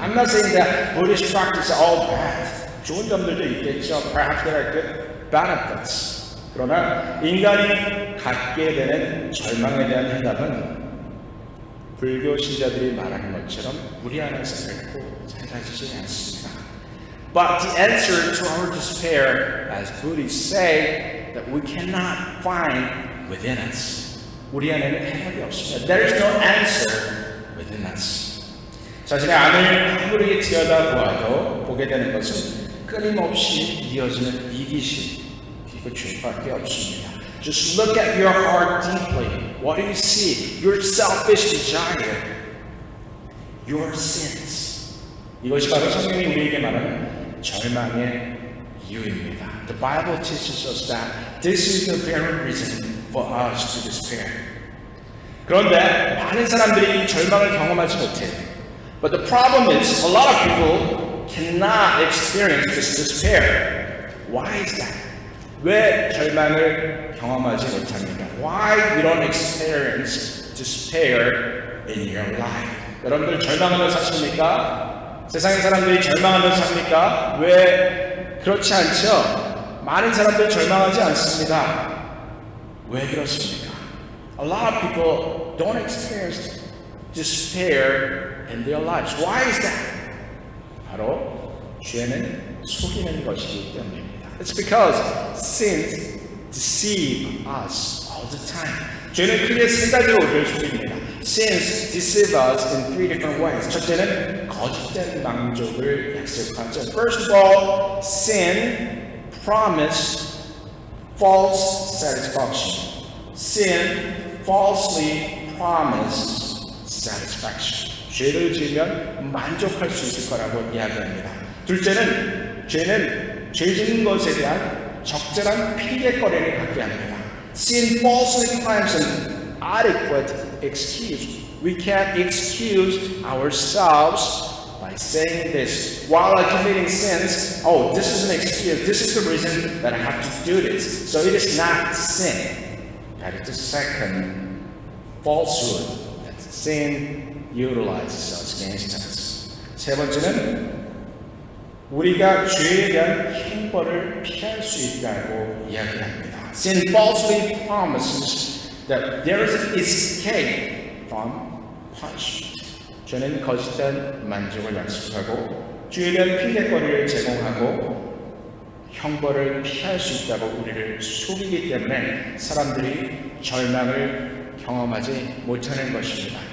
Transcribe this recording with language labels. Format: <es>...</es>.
<en>I'm not saying that Buddhist practice are all bad.</en> <ko>좋은 점들도 있겠죠.</ko> <en>Perhaps there are good benefits.</en> <ko>그러나 인간이 갖게 되는 절망에 대한 해답은 불교 신자들이 말하는 것처럼 우리 안에서 결코 찾아지지 않습니다.</ko> <en>But the answer to our despair, as Buddhists say, that we cannot find within us.</en> <ko>우리 안에는 해답이 없습니다.</ko> <en>There is no answer within us.</en> <ko>자신의 안을 아무리 들여다보아도 보게 되는 것은 끊임없이 이어지는 이기심, 그리고 죄밖에 없습니다.</ko> <en>Just look at your heart deeply. What do you see? Your selfish desire, your sins.</en> <ko>이것이 바로 성경이 우리에게 말하는 절망의 이유입니다.</ko> <en>The Bible teaches us that this is the very reason for us to despair.</en> <ko>그런데 많은 사람들이 이 절망을 경험하지 못해요.</ko> <en>But the problem is, a lot of people cannot experience this despair. Why is that?</en> <ko>왜 절망을 경험하지 못합니까?</ko> <en>Why we don't experience despair in your life?</en> <ko>여러분들 절망하면서 사십니까? 세상의 사람들이 절망하면서 삽니까? 왜 그렇지 않죠? 많은 사람들이 절망하지 않습니다. 왜 그렇습니까?</ko> <en>A lot of people don't experience despair in their lives. Why is that?</en> <ko>바로 죄는 속이는 것이기 때문입니다.</ko> <en>It's because sins deceive us all the time.</en> <ko>죄는 크게 세 가지로 우리를 속입니다.</ko> <en>Sins deceive us in three different ways.</en> <ko>첫째는 거짓된 만족을 약속하죠.</ko> <en>First of all, sin promise false satisfaction. Sin falsely promises satisfaction.</en> <ko>죄를 지으면 만족할 수 있을 거라고 이야기합니다. 둘째는 죄는 죄 짓는 것에 대한 적절한 피해거리를 갖게 합니다.</ko> <en>Sin falsely claims an adequate excuse. We can't excuse ourselves by saying this. While committing sins, oh, this is an excuse. This is the reason that I have to do this. So it is not sin. That is the second falsehood that sin utilizes us against us.</en> <ko>세 번째는 우리가 죄에 대한 형벌을 피할 수 있다고 이야기합니다.</ko> <en>Sin falsely promises that there is an escape from punishment.</en> <ko>죄는 거짓된 만족을 약속하고 죄에 대한 피해거리를 제공하고 형벌을 피할 수 있다고 우리를 속이기 때문에 사람들이 절망을 경험하지 못하는 것입니다.</ko>